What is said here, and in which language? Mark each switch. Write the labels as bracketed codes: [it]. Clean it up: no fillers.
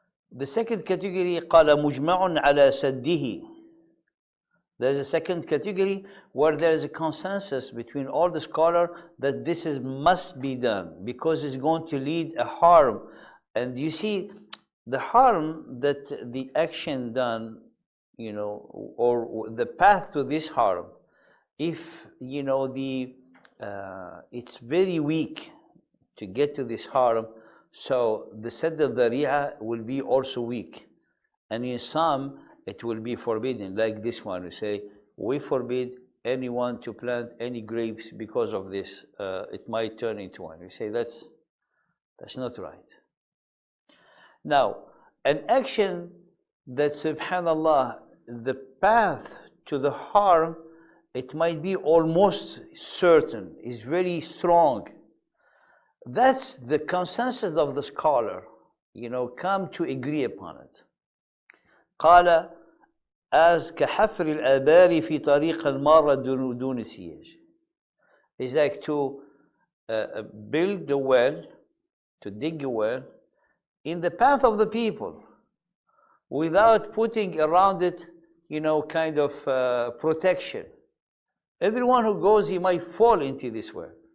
[en] The second category, [ar] قال مجمع على سده. [en] There's a second category where there is a consensus between all the scholars that this must be done because it's going to lead a harm. And you see, the harm that the action done, or the path to this harm, if it's very weak to get to this harm, so the Sadd al-Dhari'a will be also weak, and in some it will be forbidden, like this one. We say we forbid anyone to plant any grapes because of this. It might turn into wine. We say that's not right. Now, an action that, subhanallah, the path to the harm, it might be almost certain, is very strong. That's the consensus of the scholar, come to agree upon it. [ar] قال [en] as [ar] كحفر الآبار في طريق المارة دون سياج. [en] It's like to build a well, to dig a well in the path of the people without putting around it, kind of protection. Everyone who goes, he might fall into this well.